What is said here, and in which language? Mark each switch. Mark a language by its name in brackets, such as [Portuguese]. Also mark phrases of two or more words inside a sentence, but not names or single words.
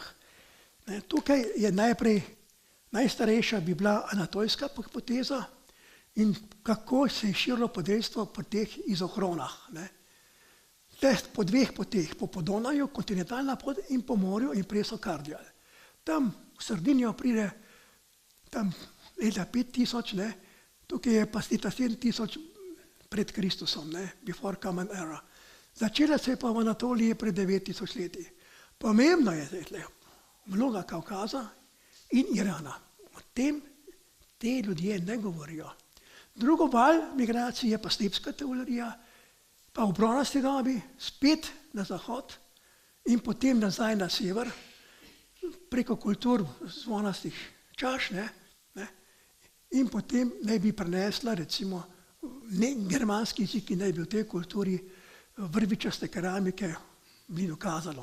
[Slovenian] Ne, tukaj je najstarejša bi bila anatolska hipoteza in kako se je širilo podeljstvo po teh izohronah. Ne. Po dveh poteh, po Podonaju, kontinentalna pot in po morju in Preso-Kardial. Tam v Sardinijo pride tam leta 5000, ne, tukaj je pa leta 7000 pred Kristusom, ne, [English] before common era. [Slovenian] Začela se je pa v Anatoliji pred 9000 leti. Pomembno je zdaj vloga Kaukaza in Irana. O tem te ljudje ne govorijo. Drugo val migracije je pa stepska teorija, pa v bronasti dobi spet na zahod in potem nazaj na sever, preko kultur zvonastih čaš, ne, in potem naj bi prenesla recimo germanski jezik, ki naj bi v tej kulturi vrvičaste keramike bili dokazalo.